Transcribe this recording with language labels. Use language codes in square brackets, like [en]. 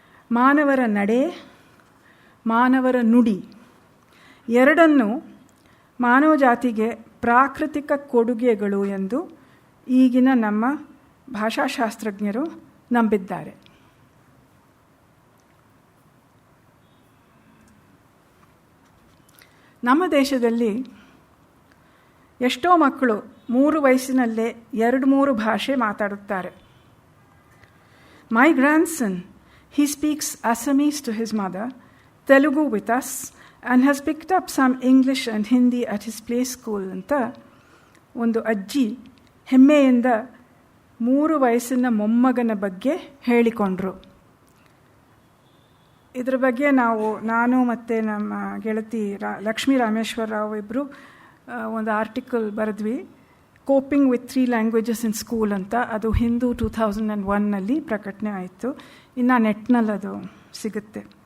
[kn] ಮಾನವರ ನಡೆ, ಮಾನವರ ನುಡಿ ಎರಡನ್ನೂ ಮಾನವ ಜಾತಿಗೆ ಪ್ರಾಕೃತಿಕ ಕೊಡುಗೆಗಳು ಎಂದು ಈಗಿನ ನಮ್ಮ ಭಾಷಾಶಾಸ್ತ್ರಜ್ಞರು ನಂಬಿದ್ದಾರೆ. ನಮ್ಮ ದೇಶದಲ್ಲಿ ಎಷ್ಟೋ ಮಕ್ಕಳು 3 ವಯಸ್ಸಿನಲ್ಲೇ 2-3 ಭಾಷೆ ಮಾತಾಡುತ್ತಾರೆ. [en] my grandson, he speaks Assamese to his mother, Telugu with us, and has picked up some English and Hindi at his play school [kn] ಅಂತ ಒಂದು ಅಜ್ಜಿ ಹೆಮ್ಮೆಯಿಂದ 3 ವಯಸ್ಸಿನ ಮೊಮ್ಮಗನ ಬಗ್ಗೆ ಹೇಳಿಕೊಂಡ್ರು. ಇದರ ಬಗ್ಗೆ ನಾನು ಮತ್ತು ನಮ್ಮ ಗೆಳತಿ ಲಕ್ಷ್ಮೀ ರಾಮೇಶ್ವರ ರಾವ್ ಇಬ್ಬರು ಒಂದು article ಬರೆದ್ವಿ, [en] coping with 3 languages in school [kn] ಅಂತ. ಅದು ಹಿಂದೂ 2001ನಲ್ಲಿ ಪ್ರಕಟಣೆ ಆಯಿತು. ಇನ್ನು ನೆಟ್ನಲ್ಲಿ ಅದು ಸಿಗುತ್ತೆ.